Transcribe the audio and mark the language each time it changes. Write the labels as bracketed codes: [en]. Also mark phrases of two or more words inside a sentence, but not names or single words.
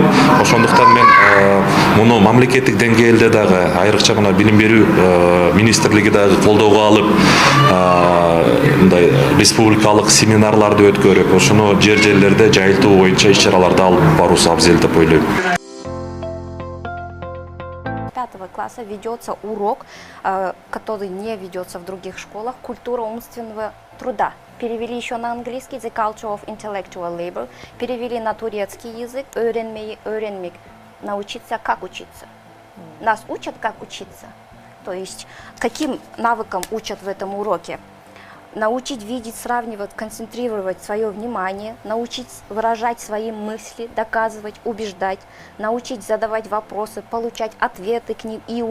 [ky] Ошондуктан мен муну мамлекеттик деңгээлде дагы айрыкча мына билим берүү министрлиги дагы колдоого алып, мындай республикалык семинарларды өткөрүп, ошону жерлерде жайылтуу боюнча иш-чараларды алып баруусу абзел деп ойлойм. [ru] 5 класса ведется урок, который не ведется в других школах, культура умственного труда. Перевели еще на английский, [en] the culture of intellectual labor, [ru] перевели на турецкий язык, öğrenmek, научиться, как учиться. Нас учат, как учиться. То есть, каким навыкам учат в этом уроке. Научить видеть, сравнивать, концентрировать свое внимание, научить выражать свои мысли, доказывать, убеждать, научить задавать вопросы, получать ответы к ним и